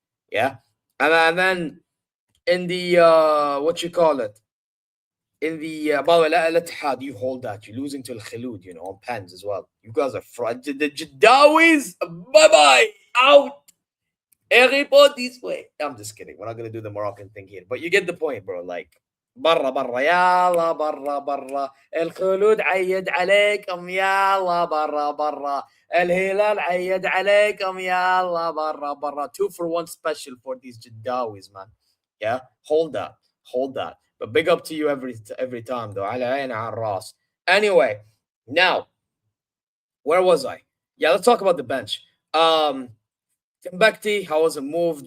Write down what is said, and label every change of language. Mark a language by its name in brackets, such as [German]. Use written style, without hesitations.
[English] Yeah, and then in the what you call it, in the by the way, Al Ittihad, you hold that. You're losing to Al Khaloud, on pens as well. You guys are fraud. The Jaddawis, bye bye, out. Everybody's way. I'm just kidding. We're not gonna do the Moroccan thing here, but you get the point, bro. Like, [Arabic] برا برا يلا برا برا الخلود عيد عليكم يلا برا برا الهلال عيد عليكم يلا برا برا. [English] 2-for-1 special for these Jaddawis, man. Yeah, hold that. But big up to you every time, though. [Arabic] على عيني على الراس. [English] Anyway, now where was I? Yeah, let's talk about the bench. Timbukti, how was it moved?